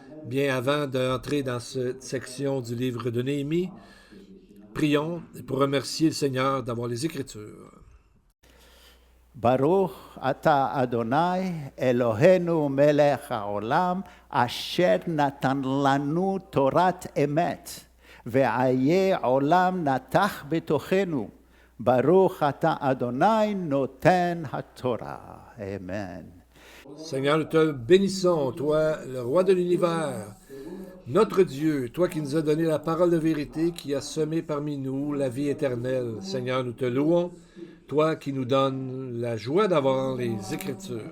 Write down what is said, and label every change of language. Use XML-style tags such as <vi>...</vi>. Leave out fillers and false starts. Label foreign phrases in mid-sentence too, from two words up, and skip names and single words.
<fr>Bien, avant d'entrer dans cette section du livre de Néhémie, prions pour remercier le Seigneur d'avoir les Écritures.</fr> <he>ברוך אתה אדוני אלוהינו מלך העולם אשר נתן לנו תורת אמת וחיי עולם נטע בתוכנו. ברוך אתה אדוני נותן התורה. Amen.</he> <fr>Seigneur, nous te bénissons, toi, le roi de l'univers, notre Dieu, toi qui nous as donné la parole de vérité, qui as semé parmi nous la vie éternelle. Seigneur, nous te louons, toi qui nous donnes la joie d'avoir les Écritures.</fr>